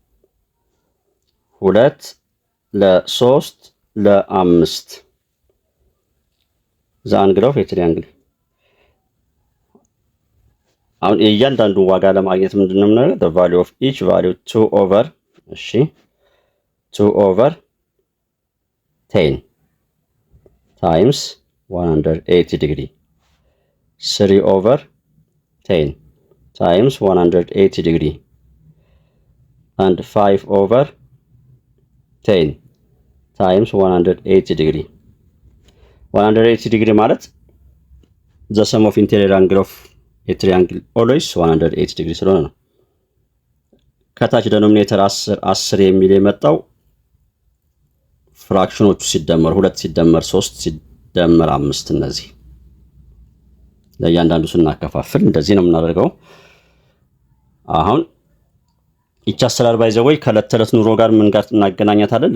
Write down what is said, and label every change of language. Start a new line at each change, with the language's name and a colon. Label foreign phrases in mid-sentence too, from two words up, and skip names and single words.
Amharic: 2 ለ3 ለ5
English: the angle of a triangle
Amharic: አሁን እያንዳንዱ ዋጋ ለማግኘት ምንድነው የምናደርገው?
English: the value of each value 2 over 10 times 180 degree 3 over 10 times 180 degree and 5 over 10 times 180 degree 180 degree ማለት the sum of interior angle of a triangle always 180 degree
Amharic: ስለሆነ ነው። ከታች ዲኖሚኔተር 10 የሚል የመጣው ፍራክሽኖቹ ሲደመር 2 ሲደመር 3 ሲደመር 5 እነዚህ ለእያንዳንዱ ስናከፋፍል እንደዚህ ነው የምናደርገው። አሁን ይቺ አሰራር ባይዘወይ ከዕለት ተዕለት ኑሮ ጋር ምን ጋር እናገናኛታለን?